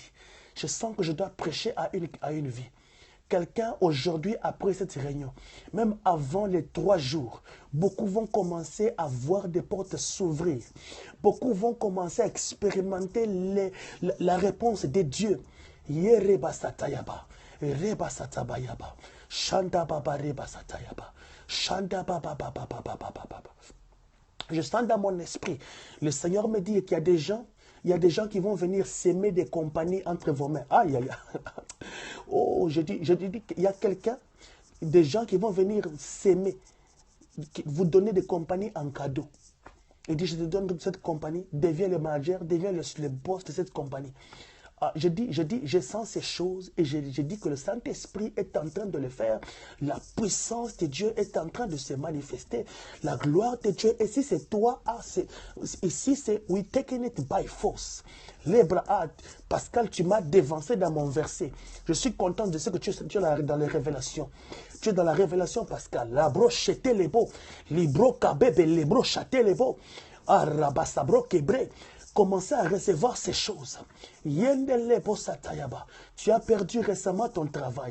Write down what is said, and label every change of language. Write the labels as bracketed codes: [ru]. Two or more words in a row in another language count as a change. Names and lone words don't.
[fr] Je sens que je dois prêcher à une vie. Quelqu'un aujourd'hui, après cette réunion, même avant les 3 jours, beaucoup vont commencer à voir des portes s'ouvrir. Beaucoup vont commencer à expérimenter la réponse de Dieu. Yereba Satayaba, Reba Satabayaba, Shanda Baba Reba Satayaba, Shanda Baba Baba Baba Baba. Je sens dans mon esprit, le Seigneur me dit qu'il y a des gens. Il y a des gens qui vont venir s'aimer des compagnies entre vos mains. Aïe, aïe, aïe. Oh, je dis qu'il y a quelqu'un, des gens qui vont venir s'aimer, vous donner des compagnies en cadeau. Il dit, je te donne cette compagnie, deviens le manager, deviens le boss de cette compagnie. Je sens ces choses et je dis que le Saint-Esprit est en train de le faire. La puissance de Dieu est en train de se manifester. La gloire de Dieu, et si c'est toi, ici c'est [en] we taking it by force. [fr] Les bras, Pascal, tu m'as dévancé dans mon verset. Je suis content de ce que tu es dans les révélations. Tu es dans la révélation, Pascal. La broche était les beaux. Libro kabebe, libro chate les beaux. Arabasabro kebre. Commencez à recevoir ces choses. Tu as perdu récemment ton travail.